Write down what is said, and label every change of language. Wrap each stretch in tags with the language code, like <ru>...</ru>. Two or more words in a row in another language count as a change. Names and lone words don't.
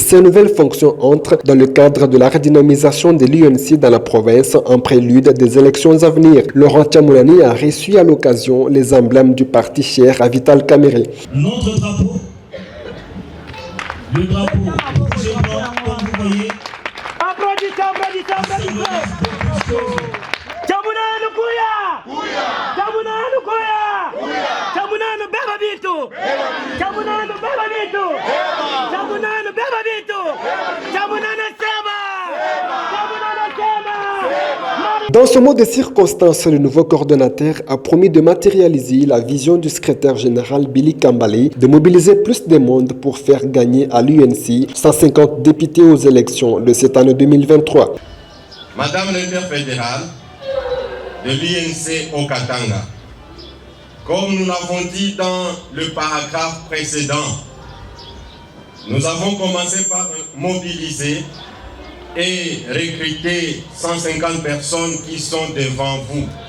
<fr>Ces nouvelles fonctions entrent dans le cadre de la redynamisation de l'UNC dans la province en prélude des élections à venir. Laurent Chamounani a reçu à l'occasion les emblèmes du parti cher à Vital Kamerhe. Notre drapeau, le drapeau rouge et blanc, comme vous voyez. Applaudissez. Chamounani Kouya! Chamounani Kouya! Chamounani Beba Bitu! Chamounani Beba Bitu! Chamounani Beba Bitu! Chamounani Seba! Chamounani Seba! Dans ce mot de circonstance, le nouveau coordonnateur a promis de matérialiser la vision du secrétaire général Billy Kambale, de mobiliser plus de monde pour faire gagner à l'UNC 150 députés aux élections de cette année 2023. Madame l'interfédérale de l'UNC au Katanga, comme nous l'avons dit dans le paragraphe précédent, nous avons commencé par mobiliser et recruter 150 personnes qui sont devant vous.</fr>